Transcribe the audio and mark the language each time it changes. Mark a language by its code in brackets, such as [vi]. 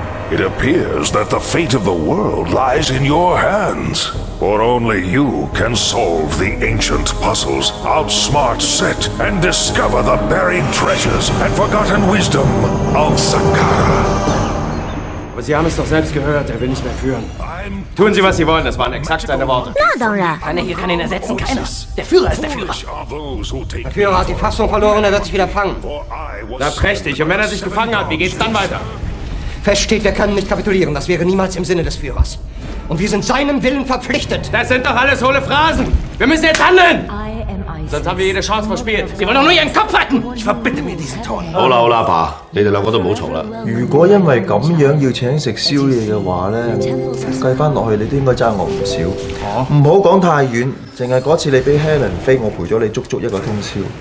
[en] It appears that the fate of the world lies in your hands, for only you can solve the ancient puzzles, outsmart Set, and discover the buried treasures and forgotten wisdom of Saqqara. [de] Aber Sie haben es doch selbst gehört, er will nicht mehr führen. Tun Sie, was Sie wollen, das waren exakt seine Worte. Na, Dora. Keiner hier kann ihn ersetzen, keiner. Der Führer ist der Führer. Der Führer hat die Fassung verloren, er wird sich wieder fangen. Na, prächtig. Und wenn er sich gefangen hat, wie geht's dann weiter? Fest steht, wir können nicht kapitulieren. Das wäre niemals im Sinne des Führers. Und wir sind seinem Willen verpflichtet. Das sind doch alles hohle Phrasen. Wir müssen jetzt handeln. Sonst haben wir jede Chance verspielt. Sie wollen doch nur ihren Kopf retten. Ich verbitte mir diesen Ton. [yue] 好啦好啦，爸，你哋兩個都唔好嘈啦。如果因為咁樣要請食宵夜嘅話咧，計翻落去你都應該爭我唔少。唔好講太遠，淨係嗰次你俾 Helen 飛，我陪咗你足足一個通宵。